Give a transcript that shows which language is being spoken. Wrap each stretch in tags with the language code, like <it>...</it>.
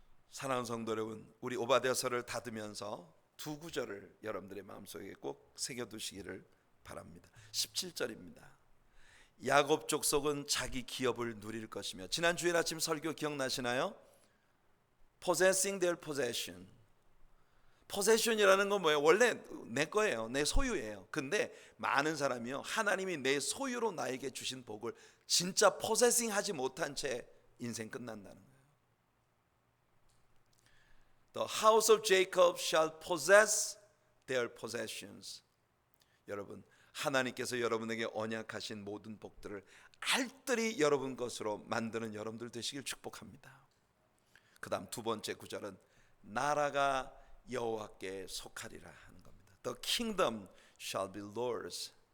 <ko>사랑하는 성도 여러분, 우리 오바댜서를 닫으면서 두 구절을 여러분들의 마음속에 꼭 새겨두시기를 바랍니다. 17절입니다. 야곱 족속은 자기 기업을 누릴 것이며, 지난 주일 아침 설교 기억나시나요?</ko> <en>Possessing their possession.</en> <ko>possession이라는 건 뭐예요? 원래 내 거예요, 내 소유예요. 근데 많은 사람이요, 하나님이 내 소유로 나에게 주신 복을 진짜 possessing 하지 못한 채 인생 끝난다는 거예요.</ko> <en>The house of Jacob shall possess their possessions.</en> <ko>여러분, 하나님께서 여러분에게 언약하신 모든 복들을 알뜰히 여러분 것으로 만드는 여러분들 되시길 축복합니다. 그 다음 두 번째 구절은 나라가 여호와께 속하리라 하는 겁니다.</ko> <en>The kingdom shall be Lord's.</en>